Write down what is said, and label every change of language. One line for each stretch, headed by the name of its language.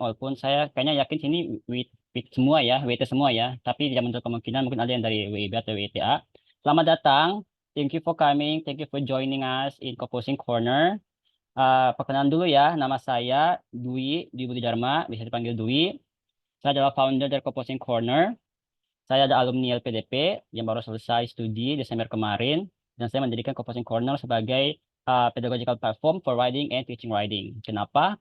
Indonesian: Walaupun saya kayaknya yakin sini WIT semua ya, WIT semua ya, tapi tidak menutup kemungkinan mungkin ada yang dari WIB atau WITA. Selamat datang,
English: thank you for coming, thank you for joining us in Composing Corner.
Indonesian: Perkenalan dulu ya, nama saya Dwi Budi Dharma, bisa dipanggil Dwi. Saya adalah founder dari Composing Corner. Saya ada alumni LPDP yang baru selesai studi Desember kemarin, dan saya mendirikan Composing Corner sebagai
English: pedagogical platform for writing and teaching writing.
Indonesian: Kenapa?